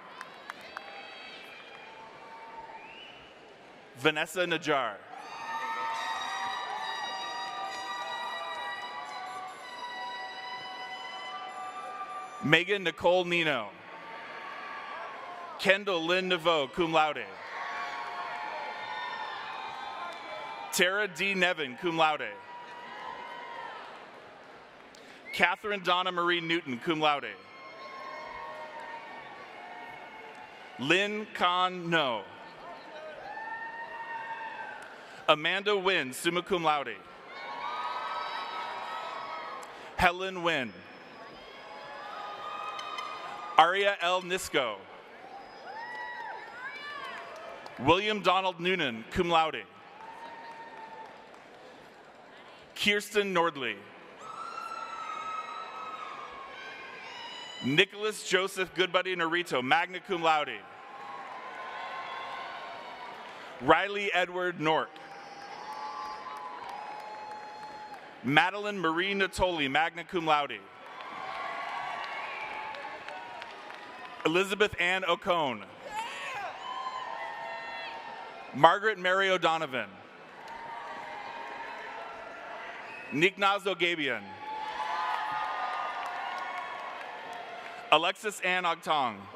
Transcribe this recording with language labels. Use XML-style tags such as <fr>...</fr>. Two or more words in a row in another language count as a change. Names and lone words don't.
<en>Vanessa Najjar. Megan Nicole Nino. Kendall Lynn Neveau,</en> <la>cum laude.</la> <en>Tara D. Nevin,</en> <la>cum laude.</la> <en>Catherine Donna Marie Newton,</en> <la>cum laude.</la> <en>Lynn Khan No. Amanda Wynn,</en> <la>summa cum laude.</la> <en>Helen Wynn. Aria L. Nisco. William Donald Noonan,</en> <la>cum laude.</la> <en>Kirsten Nordley. Nicholas Joseph Goodbuddy Norito,</en> <la>magna cum laude.</la> <en>Riley Edward Nork. Madeline Marie Natoli,</en> <la>magna cum laude.</la> <en>Elizabeth Ann Ocone. Margaret Mary O'Donovan. Nignaz Ogabian. Alexis Ann Ogtong.</en>